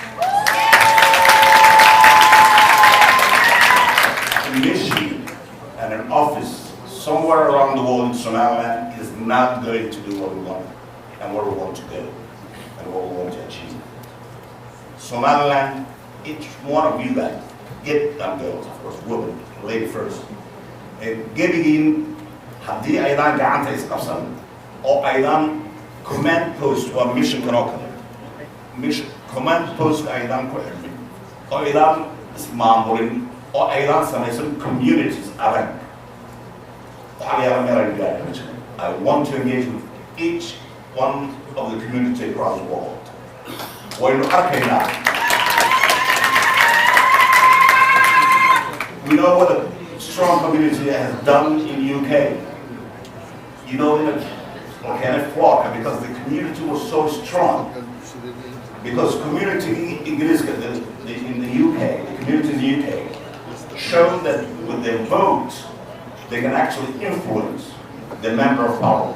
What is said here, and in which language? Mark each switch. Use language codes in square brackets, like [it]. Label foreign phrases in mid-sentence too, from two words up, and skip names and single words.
[en] A mission and an office somewhere around the world in Somaliland is not going to do what we want and where we want to go and what we want to achieve. Somaliland, each one of you guys, get and girls, of course, women, lady first. [so] Gebigin, haddii aydan gacanta isqabsan oo aydan [en] command post [so] waa mission kanoo kale. [en] Mission command post [so] aydan ku xidhin oo aydan ismaamulin oo aydan samaysan communities adag. [en] I want to engage with each one of the community across the world. [so] Waynu arkaynaa. [en] We know what a strong community has done in the UK. You know, in a organic flock, because the community was so strong. Because community in the UK, the community in the UK, showed that with their votes, they can actually influence the member of parliament.